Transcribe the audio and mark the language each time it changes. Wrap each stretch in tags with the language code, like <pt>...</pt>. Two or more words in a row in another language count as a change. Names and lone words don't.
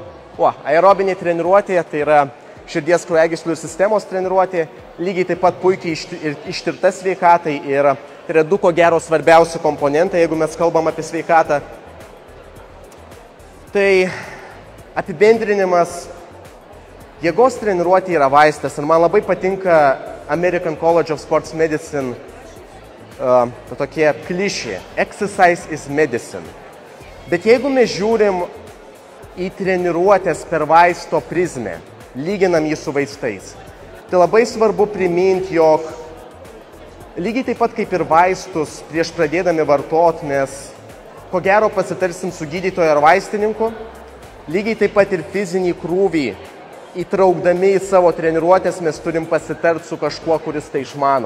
<lt>Aerobinė treniruotė tai yra širdies kraujagyslių ir sistemos treniruotė, lygiai taip pat puikiai ištirta sveikatai ir tai yra du ko gero svarbiausi komponentai, jeigu mes kalbam apie sveikatą. Tai apibendrinimas, jėgos treniruotė yra vaistas ir man labai patinka American College of Sports Medicine tokie klišė.</lt> <en>Exercise is medicine.</en> <lt>Bet jeigu mes žiūrim į treniruotės per vaisto prizmę, lyginam jį su vaistais, tai labai svarbu priminti, jog lygiai taip pat kaip ir vaistus prieš pradėdami vartot, mes ko gero pasitarsim su gydytoju ar vaistininku, lygiai taip pat ir fizinį krūvį įtraukdami į savo treniruotės mes turim pasitart su kažkuo, kuris tai išmano.</lt>